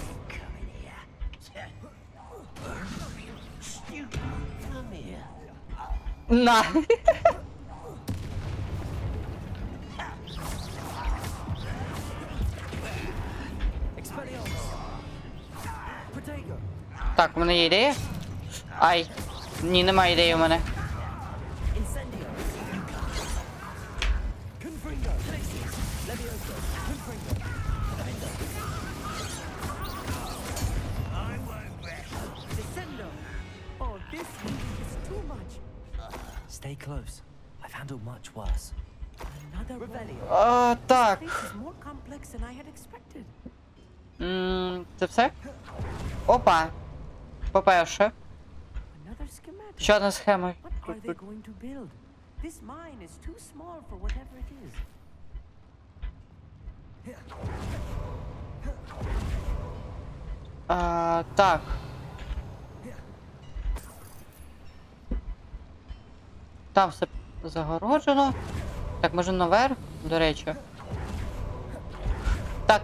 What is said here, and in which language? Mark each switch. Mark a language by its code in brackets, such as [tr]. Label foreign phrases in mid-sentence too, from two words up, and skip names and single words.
[uk] На. [en] Expelliarmus. Potato. [uk] Так, у мене є ідея. Ай. Ні, немає ідеї у мене. [en] Incendio. Confringo. Levioso. Confringo. I won't rest. Descendo. Oh, this is too much. Stay close. I've handled much worse. Another one. Revelio. [uk] Так. [en] This is more complex than I had expected. [uk] Це все? Опа. По-перше, [en] Another schematic. [uk] ще одна схема. [en] What are they going to build? This mine is too small for whatever it is. [uk] Так. Там все загороджено. Так, може наверх, до речі. Так.